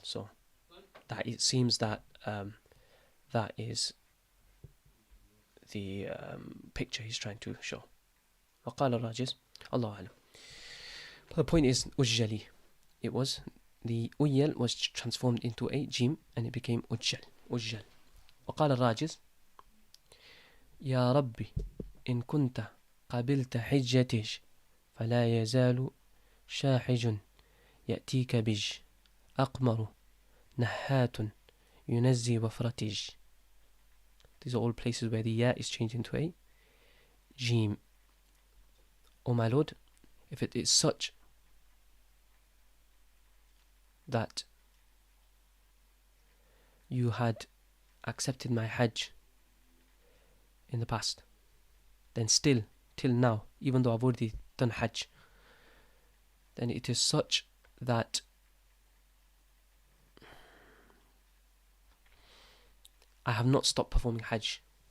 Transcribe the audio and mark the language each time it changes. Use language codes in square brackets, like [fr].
[en] So that it seems that that is the picture he's trying to show. [ar] وقال الراجز الله أعلم. [en] The point is أجلي. It was the أيل was transformed into a jim and it became أجل. [ar] وقال الراجز يا ربي إن كنت قبلت حجتج فلا يزال شاحج يأتيك بج أقمر نحات ينزي وفرتج. [en] These are all places where the ya is changed into a jim. Oh my Lord, if it is such that you had accepted my hajj in the past, then still, till now, even though I've already done hajj, then it is such that I have not stopped performing hajj.